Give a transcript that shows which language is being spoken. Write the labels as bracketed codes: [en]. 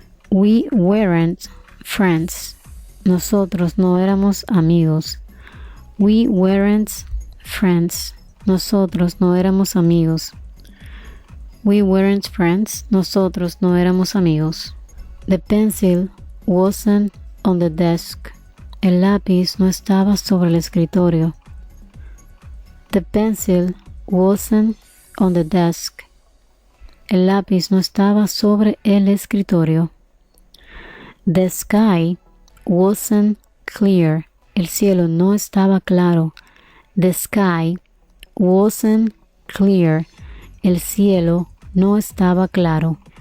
[en] We weren't friends. Nosotros no éramos amigos. We weren't friends. Nosotros no éramos amigos. We weren't friends. Nosotros no éramos amigos. The pencil wasn't on the desk. [es] El lápiz no estaba sobre el escritorio. [en] The pencil wasn't on the desk. [es] El lápiz no estaba sobre el escritorio. The sky wasn't clear. El cielo no estaba claro. The sky wasn't clear. El cielo no estaba claro.